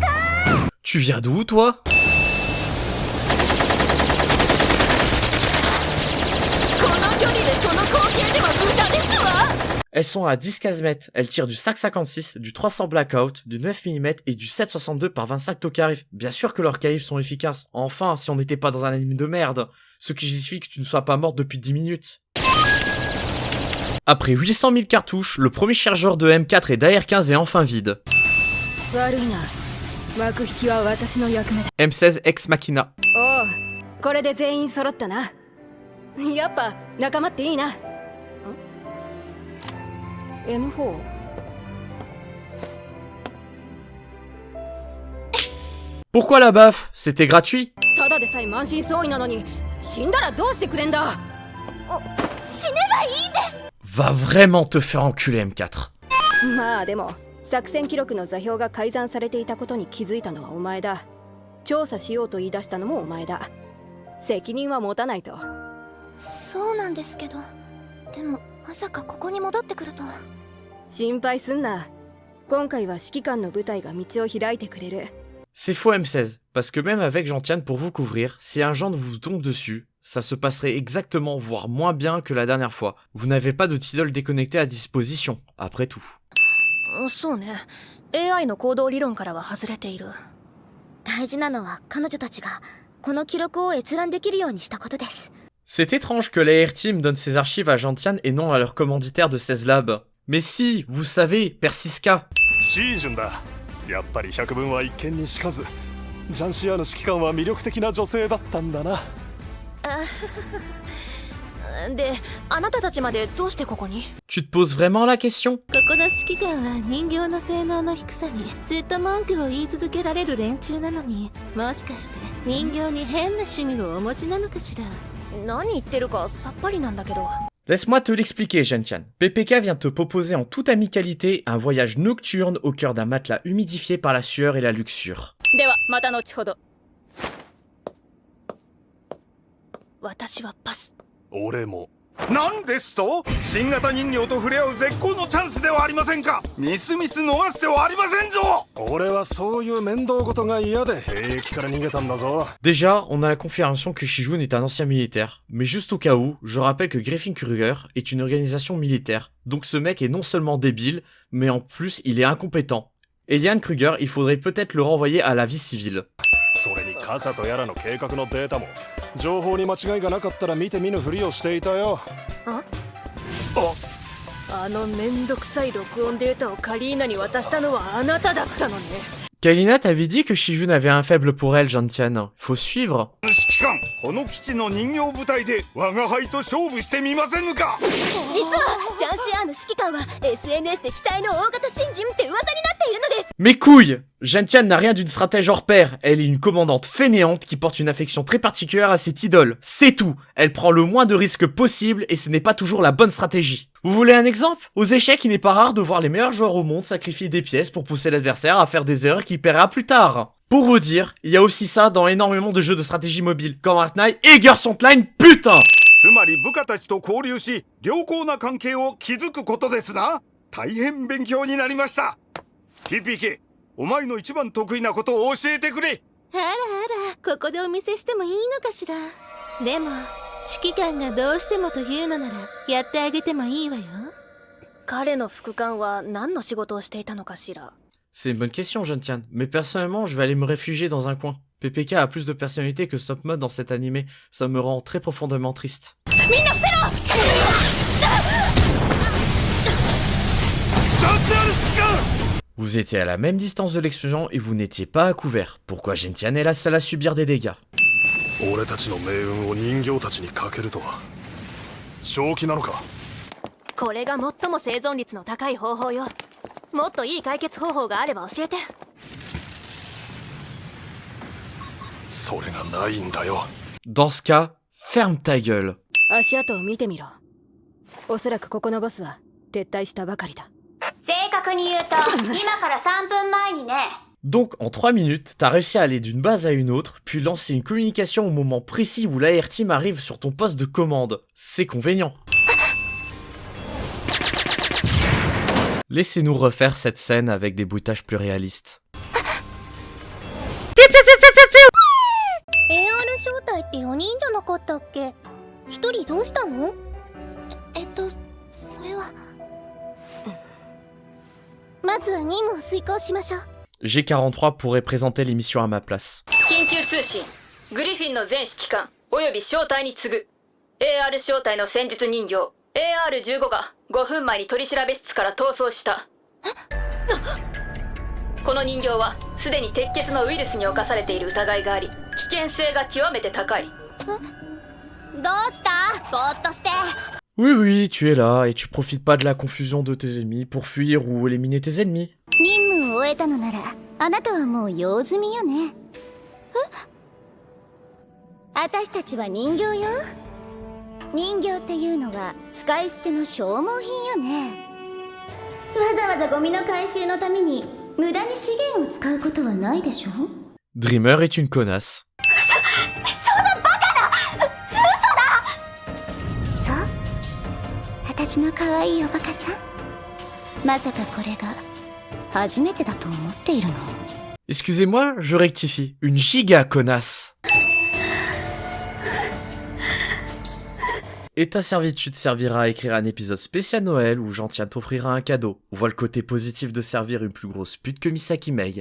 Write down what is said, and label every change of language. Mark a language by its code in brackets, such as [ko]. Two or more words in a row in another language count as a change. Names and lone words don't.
[fr] Tu viens d'où, toi? Elles sont à 10-15 mètres, elles tirent du 5,56, du 300 Blackout, du 9 mm et du 7,62 par 25 Tokarif. Bien sûr que leurs caïfs sont efficaces. Enfin, si on n'était pas dans un anime de merde. Ce qui justifie que tu ne sois pas morte depuis 10 minutes. Après 800 000 cartouches, le premier chargeur de M4 et d'AR-15 est enfin vide. M16 Ex Machina. [ja] おう、これで全員揃ったな。やっぱ仲間っていいな。M4？ [fr] Pourquoi la baffe? C'était gratuit? [ja] ただでさえ満身創痍なのに死んだらどうしてくれんだ。死ねばいいんです。 [fr] Va vraiment te faire enculer M4. [ja] まあでも作戦記録の座標が改ざんされていたことに気づいたのはお前だ。調査しようと言い出したのもお前だ。責任は持たないと。そうなんですけど、でもまさかここに戻ってくるとは。心配すんな。今回は指揮官の部隊が道を開いてくれる。 [fr] C'est faux M16, parce que même avec Gentiane pour vous couvrir, si un gendre vous tombe dessus, ça se passerait exactement, voire moins bien que la dernière fois. Vous n'avez pas de Tidal déconnecté à disposition, après tout. [ja] そうね。AI の行動理論からは外れている。大事なのは彼女たちがこの記録を閲覧できるようにしたことです。 [fr] C'est étrange que l'AR Team donne ses archives à Gentiane et non à leur commanditaire de 16 Labs. Mais si, vous savez, Persiska. [ja] シージュンだ。やっぱり百聞は一見にしかず。ジャンシアの指揮官は魅力的な女性だったんだな。で、あなたたちまでどうしてここに？ [fr] Tu te poses vraiment la question? [ja] ここの指揮官は人形の性能の低さにずっと文句を言い続けられる連中なのに、もしかして人形に変な趣味をお持ちなのかしら。何言ってるかさっぱりなんだけど。 [fr] Laisse-moi te l'expliquer, Gentiane. PPK vient te proposer en toute amicalité un voyage nocturne au cœur d'un matelas humidifié par la sueur et la luxure. [ja] ではまた後ほど。私はパス。俺も。なんですと？新型人形と触れ合う絶好のチャンスではありませんか。ミスミス逃してはありませんぞ。俺はそういう面倒事が嫌で兵役から逃げたんだぞ。 [fr] Déjà, on a la confirmation que Shijun est un ancien militaire, mais juste au cas où, je rappelle que Griffin Kruger est une organisation militaire, donc ce mec est non seulement débile, mais en plus il est incompétent. Elian Kruger, il faudrait peut-être le renvoyer à la vie civile. [ja] それに傘とやらの計画のデータも情報に間違いがなかったら見て見ぬふりをしていたよ。あのめんどくさい録音データをカリーナに渡したのはあなただったのね。 [fr] Kalina t'avait dit que Shijun avait un faible pour elle, Gentiane. Faut suivre. [ja] 指揮官、この基地の人形部隊で我が輩と勝負してみませんか。実はジャンシアーの指揮官は SNS で期待の大型新人って噂になっているのです。 [fr] Mes couilles! Gentiane n'a rien d'une stratège hors pair. Elle est une commandante fainéante qui porte une affection très particulière à cette idole. C'est tout. Elle prend le moins de risques possible et ce n'est pas toujours la bonne stratégie. Vous voulez un exemple? Aux échecs, il n'est pas rare de voir les meilleurs joueurs au monde sacrifier des pièces pour pousser l'adversaire à faire des erreurs qu'il paiera plus tard. Pour vous dire, il y a aussi ça dans énormément de jeux de stratégie mobile, comme Arknight et Gears Online, putain! [ja] つまり部下たちと交流し良好な関係を築くことですな。大変勉強になりました。PPK、お前の一番得意なことを教えてくれ。あらあら、ここでお見せしてもいいのかしら。でも指揮官がどうしてもというのならやってあげてもいいわよ。彼の副官は何の仕事をしていたのかしら。 [fr] C'est une bonne question, Gentiane. Mais personnellement, je vais aller me réfugier dans un coin. PPK a plus de personnalité que Stop Mode dans cet animé. Ça me rend très profondément triste. Vous étiez à la même distance de l'explosion et vous n'étiez pas à couvert. Pourquoi Gentiane est la seule à subir des dégâts? [ja] 俺たちの命運を人形たちにかけるとは正気なのか。これが最も生存率の高い方法よ。もっといい解決方法があれば教えて。それがないんだよ。 [fr] Dans ce cas, ferme ta gueule. [ja] 足跡を見てみろ。おそらくここのボスは撤退したばかりだ。正確に言うと今から3分前にね。 [fr] Donc, en 3 minutes, t'as réussi à aller d'une base à une autre, puis lancer une communication au moment précis où l'AR Team arrive sur ton poste de commande. C'est convenient. Laissez-nous refaire cette scène avec des bruitages plus réalistes. [ja] AR 招待って4人じゃなかったっけ？1人どうしたの？それはまずは任務を遂行しましょう。 [fr] G43 pourrait présenter l'émission à ma place. [ja] 緊急通信。グリフィンの全指揮官および招待に次ぐ AR 招待の戦術人形 AR15 が5分前に取り調べ室から逃走した。この人形はすでに鉄血のウイルスに侵されている疑いがあり、危険性が極めて高い。どうした？ぼーっとして。 [fr] Oui, oui, tu es là et tu profites pas de la confusion de tes ennemis pour fuir ou éliminer tes ennemis. [ja] 任務を終えたのなら、あなたはもう用済みよね。私たちは人形よ。人形っていうのは使い捨ての消耗品よね。わざわざゴミの回収のために無駄に資源を使うことはないでしょ。 [fr] Dreamer est une connasse. [ja] そんなバカな！嘘だ！そう？私の可愛いおバカさん。まさかこれが初めてだと思っているの？ [fr] Excusez-moi, je rectifie. Une giga connasse. Et ta servitude servira à écrire un épisode spécial Noël où Gentian t'offrira un cadeau. On voit le côté positif de servir une plus grosse pute que Misaki Mei.